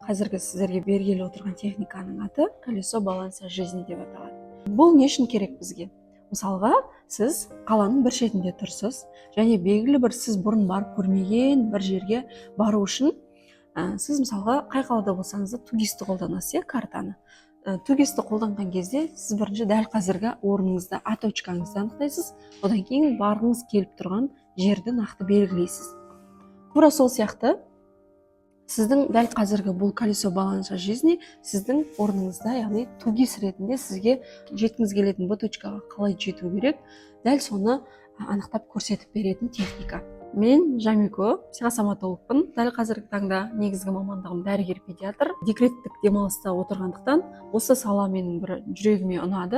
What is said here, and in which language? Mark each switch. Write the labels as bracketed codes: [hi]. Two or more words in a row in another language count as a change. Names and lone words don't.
[kk] Қазіргі сіздерге бергелі отырған техниканың аты [ru] колесо баланса жизни [kk] деп аталады. Бұл не үшін керек бізге? Мысалға, сіз қаланың бір шетінде тұрсыз, және белгілі бір сіз бұрын барып көрмеген бір жерге бару үшін сіз мысалға қай қалада болсаңыз да тугисті қолданасыз, картаны. Тугисті қолданған кезде сіз бірінші дәл қазіргі орныңызды, точкаңызды анықтайсыз, одан кейін барғыңыз келіп тұрған жерді нақты белгілейсіз. Тура сол сияқты сіздің дәл қазіргі бұл [ru] колесо баланса жизни [kk] сіздің орныңызда, яғни тугис ретінде сізге жеткіңіз келетін бұл точкаға қалай жету керек, дәл соны анықтап көрсетіп беретін техника. Мен Жамико, психосоматологпын. Дәл қазіргі таңда негізгі мамандығым дәрігер-педиатр. Декреттік демалыста отырғандықтан осы сала менің бір жүрегіме ұнады.